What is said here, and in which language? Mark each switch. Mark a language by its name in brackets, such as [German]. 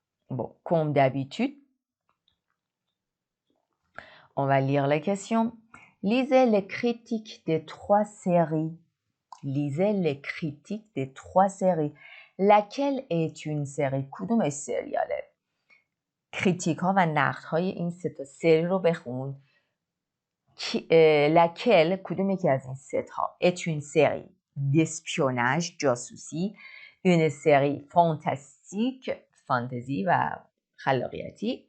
[French] Bon, comme d'habitude, on va lire les questions. Lisez les critiques des trois séries. Lisez les critiques des trois séries. Laquelle est une série؟ [Persian] کدوم سریاله؟ کریتیک ها و نقد های این سه تا سری رو بخون. [French] laquelle [Persian] کدوم یکی از این سه تا؟ [French] est une série d'espionnage [Persian] جاسوسی. [French] une série fantastique [Persian] فانتزی و خلاقیتی.